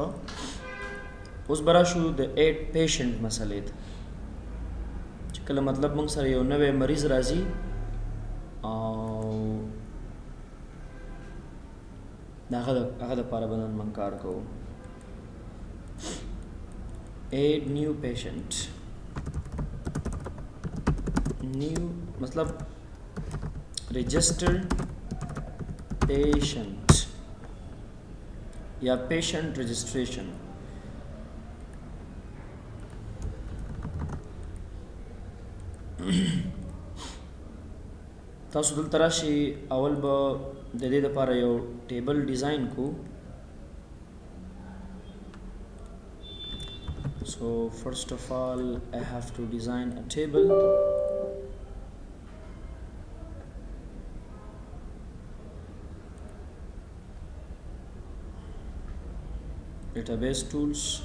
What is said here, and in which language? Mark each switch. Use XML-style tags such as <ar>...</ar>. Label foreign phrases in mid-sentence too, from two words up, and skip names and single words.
<ps>اوس به راشو د</ps> <en>add patient</en> <ps>مسلې ته، چې کله مطلب موږ سره یو نوی مریض راځي او د هغه دپاره به نن موږ کار کوو.</ps> <en>add new patient, نیو مطلب registered patient یا patient registration.</en> <ps>تاسو دلته راشئ، اول به د دې دپاره یو</ps> <en>table design</en> <ps>کو.</ps> <en>So first of all I have to design a table. Database tools,</en>